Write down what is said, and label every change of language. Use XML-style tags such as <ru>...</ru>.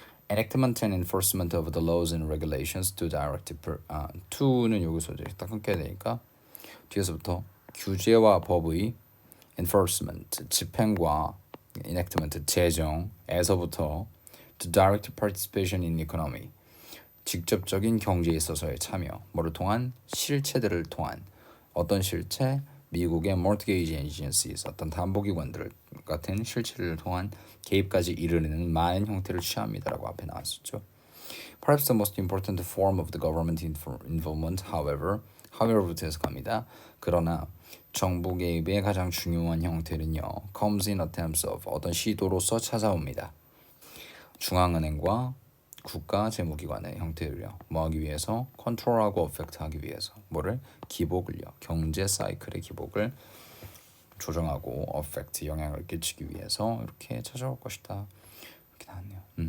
<en>Enactment and enforcement of the laws and regulations to direct to는</en> <ko>여기서 이제 딱 끊겨야 되니까 뒤에서부터 규제와 법의</ko> <en>enforcement 집행과 enactment 제정에서부터 to direct participation in economy</en> <ko>직접적인 경제에 있어서의 참여 뭐를 통한 실체들을 통한 어떤 실체 미국의</ko> <en>mortgage agencies</en> <ko>어떤 담보기관들 같은 실체를 통한 개입까지 이르는 많은 형태를 취합니다라고 앞에 나왔었죠.</ko> <en>Perhaps the most important form of the government involvement, however부터</en> <ko>해석합니다. 그러나 정부 개입의 가장 중요한 형태는요.</ko> <en>comes in terms of</en> <ko>어떤 시도로서 찾아옵니다. 중앙은행과 국가 재무기관의 형태를요. 뭐 하기 위해서? 컨트롤하고 어펙트하기 위해서. 뭐를? 기복을요. 경제 사이클의 기복을 조정하고 어펙트 영향을 끼치기 위해서 이렇게 찾아올 것이다. 이렇게 나왔네요.</ko>